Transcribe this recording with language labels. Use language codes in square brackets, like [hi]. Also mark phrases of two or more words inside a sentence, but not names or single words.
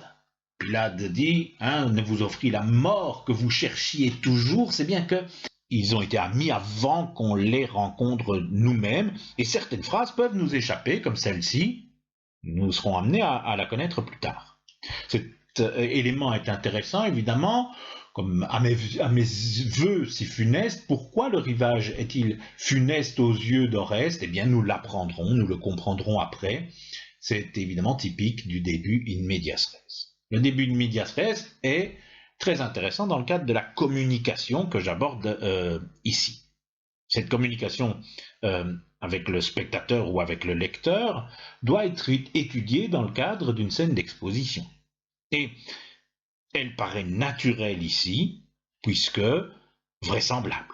[fr] Pylade dit, ne vous offrit la mort que vous cherchiez toujours, c'est bien que ils ont été amis avant qu'on les rencontre nous-mêmes, et certaines phrases peuvent nous échapper, comme celle-ci, nous serons amenés à la connaître plus tard. Cet élément est intéressant, évidemment, comme à mes vœux si funestes. Pourquoi le rivage est-il funeste aux yeux d'Oreste? Eh bien, nous l'apprendrons, nous le comprendrons après. C'est évidemment typique du début [la] in medias res. [fr] Le début [la] in medias res [fr] est très intéressant dans le cadre de la communication que j'aborde ici. Cette communication avec le spectateur ou avec le lecteur doit être étudiée dans le cadre d'une scène d'exposition. Et elle paraît naturelle ici, puisque vraisemblable.